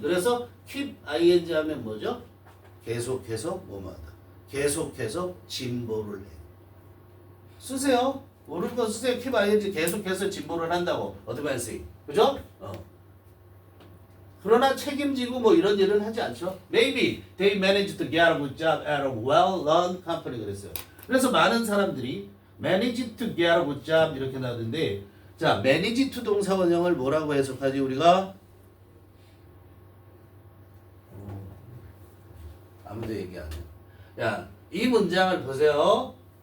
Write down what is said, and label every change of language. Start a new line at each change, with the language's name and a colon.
Korean: 그래서 keep ing 하면 뭐죠? 계속해서 뭐뭐 하다. 계속해서 진보를 해. 쓰세요. 모르는 거 쓰세요. keep ing 계속해서 진보를 한다고.
English: advancing. 그죠?
Korean: 그러나 책임지고 뭐 이런 일은 하지 않죠.
English: Maybe they managed to get a good job at a well-run company
Korean: 그랬어요. 그래서 많은 사람들이
English: managed to get a good job
Korean: 이렇게 나오는데 자, manage to 동사 원형을 뭐라고 해석하지 우리가? 아무도 얘기 안 해. 야, 이 문장을 보세요.